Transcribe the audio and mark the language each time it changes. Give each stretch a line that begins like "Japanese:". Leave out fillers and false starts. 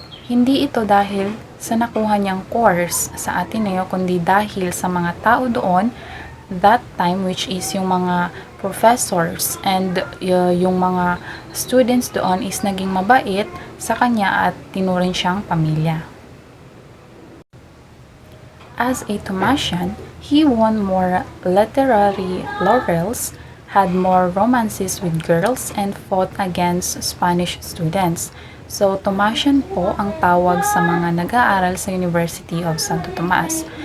Filipino: Hindi ito dahil sa nakuha niyang course sa Ateneo, kundi dahil sa mga tao doon
English: that time, which is
Filipino: yung mga professors and yung mga students doon is naging mabait sa kanya at tinuring siyang pamilya.
English: As a Tomasian, he won more literary laurels, had more romances with girls, and fought against Spanish students.
Filipino: So, Tomasian po ang tawag sa mga nag-aaral sa University of Santo Tomas.